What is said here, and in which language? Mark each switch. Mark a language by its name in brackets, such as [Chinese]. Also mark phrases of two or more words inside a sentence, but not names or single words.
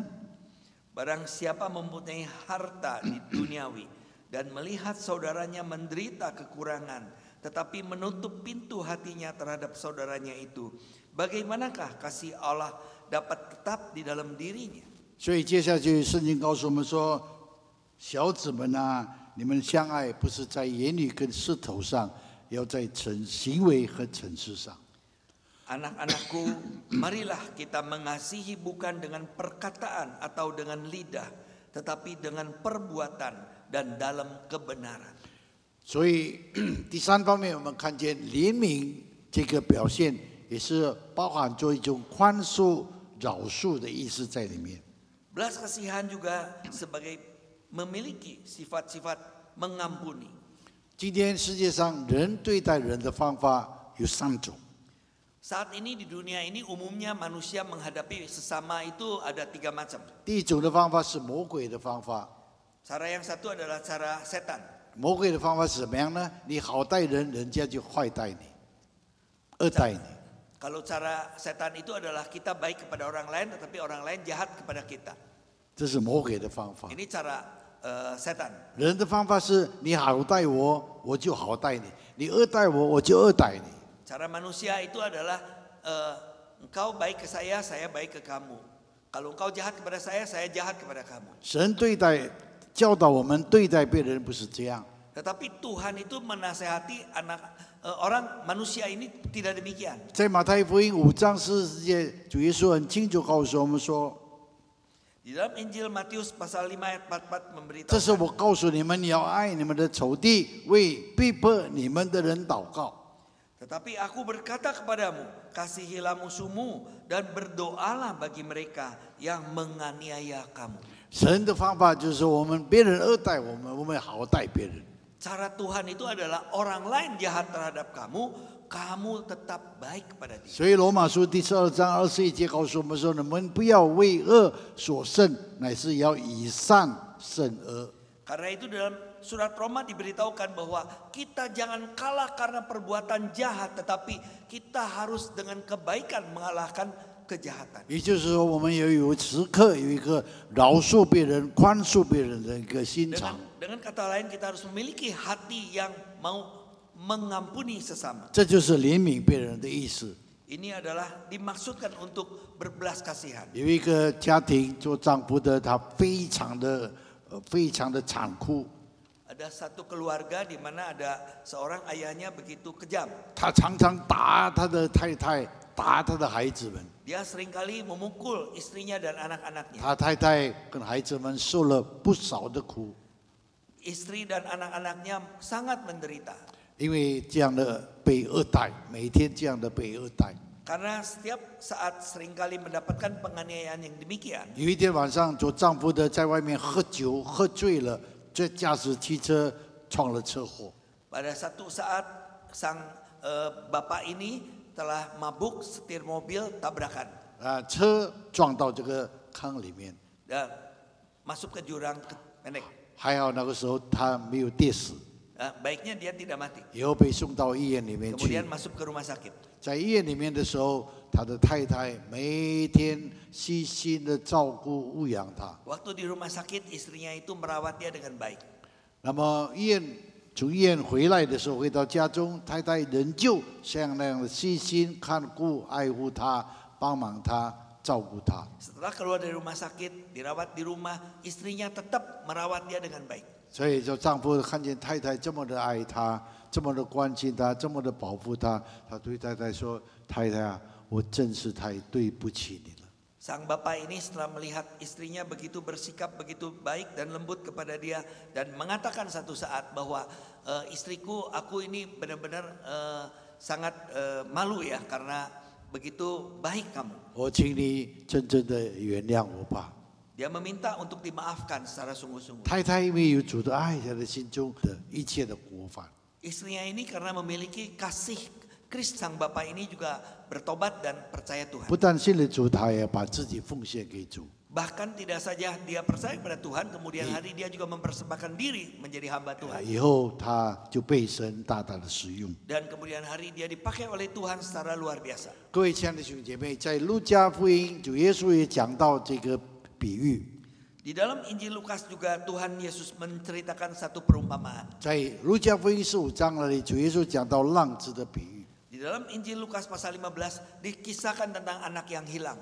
[Indonesian] Barang siapa mempunyai harta di duniawi dan melihat saudaranya menderita kekurangan, tetapi menutup pintu hatinya terhadap saudaranya itu, bagaimanakah kasih Allah dapat tetap di dalam dirinya? [Chinese] 所以接下去圣经告诉我们说，小子们啊，你们相爱不是在言语跟舌头上，要在行为和诚实上。 [Indonesian] Anak-anakku, marilah kita mengasihi bukan dengan perkataan atau dengan lidah, tetapi dengan perbuatan dan dalam kebenaran. [Chinese] 所以第三方面，我们看见怜悯这个表现也是包含着一种宽恕、饶恕的意思在里面。 [Indonesian] Belas kasihan juga sebagai memiliki sifat-sifat mengampuni. [Chinese] 今天世界上人对待人的方法有3种。 [Indonesian] Saat ini di dunia ini umumnya manusia menghadapi sesama itu ada 3 macam. [Chinese] 第一种的方法是魔鬼的方法。 [Indonesian] Cara yang satu adalah cara setan. [Chinese] 魔鬼的方法是怎么样呢？你好待人，人家就坏待你，恶待你。 [Indonesian] Kalau cara setan itu adalah kita baik kepada orang lain tetapi orang lain jahat kepada kita. [Chinese] 这是魔鬼的方法。 [Indonesian] Ini cara setan. [Chinese] 人的方法是你好待我，我就好待你；你恶待我，我就恶待你。 [Indonesian] Cara manusia itu adalah engkau baik ke saya baik ke kamu. Kalau engkau jahat kepada saya jahat kepada kamu. [Chinese] 神教导我们对待别人不是这样。 [Indonesian] Tetapi Tuhan itu menasehati orang manusia ini tidak demikian. [Chinese] 在马太福音5章40节，主耶稣很清楚告诉我们说： [Indonesian] Di dalam Injil Matius pasal 5 ayat 44 [Chinese] 这是 [Indonesian] memberitahu. [Chinese] 我告诉你们，你要爱你们的仇敌，为逼迫你们的人祷告。 [Indonesian] Tetapi aku berkata kepadamu, kasihilah musuhmu dan berdoalah bagi mereka yang menganiaya kamu. [Chinese] 神的方法就是我们别人恶待我们，我们好待别人。 [Indonesian] Cara Tuhan itu adalah orang lain jahat terhadap kamu, kamu tetap baik kepada dia. [Chinese] 所以罗马书第12章21节告诉我们说：你们不要为恶所胜，乃是要以善胜恶。 [Indonesian] Karena itu dalam surat Roma diberitahukan bahwa kita jangan kalah karena perbuatan jahat, tetapi kita harus dengan kebaikan mengalahkan kejahatan. [Chinese] 也就是说，我们也有时刻有一个饶恕别人、宽恕别人的一个心肠。 [Indonesian] Dengan kata lain kita harus memiliki hati yang mau mengampuni sesama. [Chinese] 这就是怜悯别人的意思。 [Indonesian] Ini adalah dimaksudkan untuk berbelas kasihan. [Chinese] 有一个家庭做丈夫的，他非常的残酷， [Indonesian] Ada satu keluarga di mana ada seorang ayahnya begitu kejam. [Chinese] 他常常打他的太太，打他的孩子们。 [Indonesian] Dia seringkali memukul istrinya dan anak-anaknya. [Chinese] 他太太跟孩子们受了不少的苦， [Indonesian] Istri dan anak-anaknya sangat menderita. [Chinese] 因为这样的被恶待，每天这样的被恶待。 [Indonesian] Karena setiap saat seringkali mendapatkan penganiayaan yang demikian. [Chinese] 有一天晚上，做丈夫的在外面喝酒，喝醉了，这驾驶汽车闯了车祸。 [Indonesian] Pada satu saat sang bapak ini telah mabuk setir mobil tabrakan [Chinese] 车撞到这个坑里面， [Indonesian] dan masuk ke jurang pendek. [Chinese] 还好那个时候他没有跌死， [Indonesian] Baiknya dia tidak mati. [Chinese] 以后被送到医院里面去 [Indonesian] Kemudian。masuk ke rumah sakit. [Chinese] 在医院里面的时候，他的太太每天细心的照顾喂养他。 [Indonesian] Waktu di rumah sakit istrinya itu merawat dia dengan baik. [Chinese] 那么从医院回来的时候，回到家中，太太仍旧像那样的细心看顾、爱护他，帮忙他，照顾他。 [Indonesian] Setelah keluar dari rumah sakit, dirawat di rumah, istrinya tetap merawat dia dengan baik. [Chinese] 所以，就丈夫看见太太这么的爱他，这么的关心他，这么的保护他，他对太太说：“太太啊，我真是太对不起你了。” [Indonesian] Sang bapak ini setelah melihat istrinya begitu bersikap begitu baik dan lembut kepada dia dan mengatakan satu saat bahwa istriku, aku ini benar-benar sangat malu ya karena begitu baik kamu. [Chinese] 我请你真正的原谅我吧。 [Indonesian] Dia meminta untuk dimaafkan secara sungguh-sungguh. [Chinese] 太太因为有主的爱，在他心中的一切的过犯。 [Indonesian] Istrinya ini karena memiliki kasih Kristus, sang bapak ini juga bertobat dan percaya Tuhan. [Chinese] 不但信了主，他也把自己奉献给主。 [Indonesian] Bahkan tidak saja dia percaya kepada Tuhan, kemudian hari dia juga mempersembahkan diri menjadi hamba Tuhan. [Chinese] 以后他就被神大大的使用。 [Indonesian] Dan kemudian hari dia dipakai oleh Tuhan secara luar biasa. [Chinese] 各位亲爱的弟兄姐妹，在路加福音，主耶稣也讲到这个比喻。 [Indonesian] Di dalam Injil Lukas juga Tuhan Yesus menceritakan satu perumpamaan. [Chinese] 在路加福音15章那里，主耶稣讲到浪子的比喻。 [Indonesian] Di dalam Injil Lukas pasal 15 dikisahkan tentang anak yang hilang.